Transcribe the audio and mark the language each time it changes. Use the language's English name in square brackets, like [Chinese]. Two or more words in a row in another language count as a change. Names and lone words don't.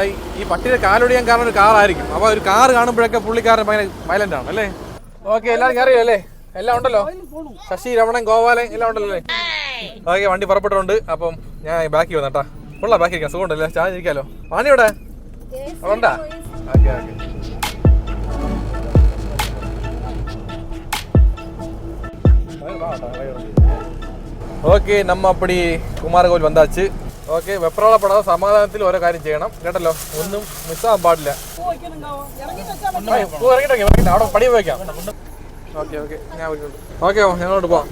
[Malayalam] ഈ പട്ടിയുടെ കാലൊടിയാൻ കാരണം ഒരു കാറായിരിക്കും. അപ്പൊ ഒരു കാർ കാണുമ്പോഴൊക്കെ പുള്ളിക്കാരൻ ഭയങ്കര വയലന്റ് ആണ് അല്ലേ. ഓക്കെ, എല്ലാവരും കയറിയോ അല്ലേ? എല്ലാം ഉണ്ടല്ലോ, ശശി, രമണൻ, ഗോപാലൻ എല്ലാം ഉണ്ടല്ലോ അല്ലേ. ഓക്കെ, വണ്ടി പുറപ്പെട്ടിട്ടുണ്ട്. അപ്പം ഞാൻ ബാക്കി വന്നേട്ടാ. കൊള്ളാം, ബാക്കി ഇരിക്കാം, സുഖമുണ്ടല്ലേ, ചായ ഇരിക്കാലോ. വാണി ഇവിടെ ഉണ്ടാ? ഓക്കെ ഓക്കെ. [Tamil] ஓகே, நம்ம அப்படி குமாரகோவில் வந்தாச்சு. [Malayalam] ഓക്കെ, വെപ്രാളപ്പെടാത സമാധാനത്തിൽ ഓരോ കാര്യം ചെയ്യണം കേട്ടല്ലോ, ഒന്നും മിസ്സാകാൻ പാടില്ല. ഇറങ്ങിട്ട് അവിടെ പടി വയ്ക്കാം. ഓക്കെ ഓക്കെ, ഞാൻ ഓക്കെ, ഞങ്ങളോട്ട് പോവാം.